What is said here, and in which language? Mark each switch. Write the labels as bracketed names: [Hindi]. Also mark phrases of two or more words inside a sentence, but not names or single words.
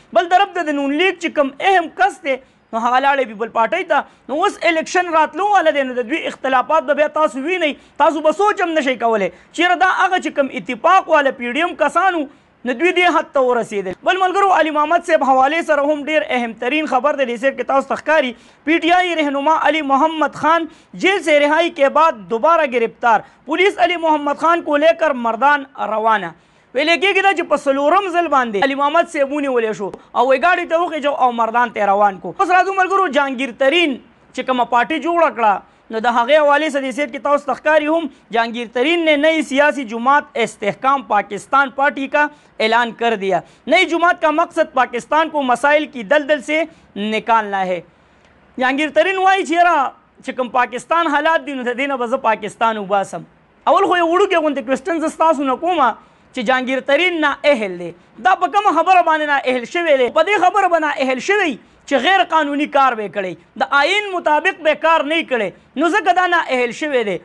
[Pashto] بل طرف ته د نون لیگ چې کوم اهم کس دی نو هغه لاړې پیپل پارټۍ ته نو اوس الیکشن راتلو والا دی نو د دوی اختلافات به بیا تاسو وینئ، تاسو به سوچ هم نشئ کولی چېرې دا هغه چې کوم اتفاق والا پی ډي ایم کسانو نو دوی دې حد ته ورسېدل. بل ملګرو علي محمد صاحب حوالې سره هم ډېر اهم ترین خبر دی [Urdu] جیسے کہ [Pashto] تاسو ته ښکاري [Urdu] پی ٹی آئی رہنما علی محمد خان جیل سے رہائی کے بعد دوبارہ گرفتار. پولیس علی محمد خان کو لے کر مردان روانہ. [Pashto] ویلې کېږي دا چې په څلورم ځل باندې علي محمد صاحب ونیولی شو او وایي ګاډي ته وخېجو او مردان ته روان کو. اوس راځو ملګرو جهانګیر ترین چې کومه پارټي جوړه کړه نو د هغې حوالې سره دې کې تاسو ته ښکاري هم جهانگیر ترین [Urdu] نے نئی سیاسی جماعت استحکام پاکستان پارٹی کا اعلان کر دیا. نئی جماعت کا مقصد پاکستان کو مسائل کی دلدل سے نکالنا ہے. [Pashto] جهانگیر ترین وایي چې کوم پاکستان حالات دي نو د دې نه به زه پاکستان وباسم. اول خو یو وړوکی غوندې کوېسټن زه ستاسو نه کومه چې جهانگیر ترین نا اهل دی. دا په کومه خبره باندې نا اهل شوی دی؟ په دې خبره به نا اهل شوی چې غیر قانوني کار به کړی، د آئین مطابق به کار نه کړی نو ځکه دا نا اهل شوی دی.